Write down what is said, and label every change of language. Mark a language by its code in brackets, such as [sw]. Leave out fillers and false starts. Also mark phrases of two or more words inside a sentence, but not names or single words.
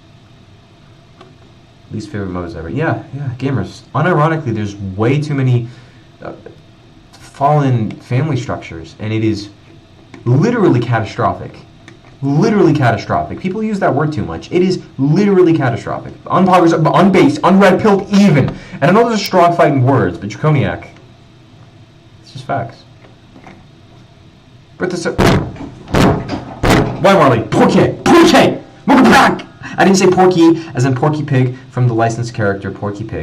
[en] Least favorite modes ever. Yeah, gamers. Unironically, there's way too many fallen family structures, and it is literally catastrophic. Literally catastrophic. People use that word too much. It is literally catastrophic. Unpoggers, unbased, unred-pilled, even. And I know those are strong fighting words, but Draconiac. It's just facts. But this. Why, Marley? Porky! Porky! Welcome back! I didn't say Porky as in Porky Pig from the licensed character Porky Pig.